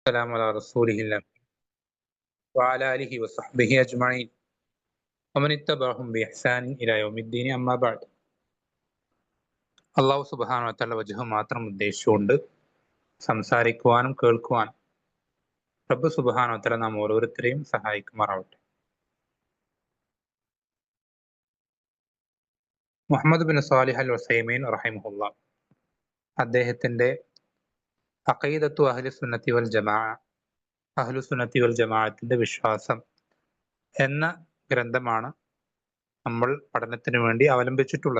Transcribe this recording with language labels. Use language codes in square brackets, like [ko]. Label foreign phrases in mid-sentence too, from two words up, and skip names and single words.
[ar] السلام على رسوله الله وعلى آله وصحبه أجمعين ومن اتبعهم بإحسان إلى يوم الدين أما بعد. الله سبحانه وتعالى [ml] വജഹ് മാത്രം ഉദ്ദേശിച്ചുകൊണ്ട് സംസാരിക്കുവാനും കേൾക്കുവാനും [ar] رب سبحانه وتعالى [ml] നാം ഓരോരുത്തരെയും സഹായിക്കുമാറാവട്ടെ. മുഹമ്മദ് ബിൻ സാലിഹ് അൽ ഉസൈമീൻ റഹിമഹുല്ലാഹ് അദ്ദേഹത്തിന്റെ അഖീദത്തു അഹ്ലി സുന്നത്തി വൽ ജമാഅ, അഹ്ലു സുന്നത്തി വൽ ജമാഅത്തിന്റെ വിശ്വാസം എന്ന ഗ്രന്ഥമാണ് നമ്മൾ പഠനത്തിന് വേണ്ടി അവലംബിച്ചിട്ടുള്ളത്.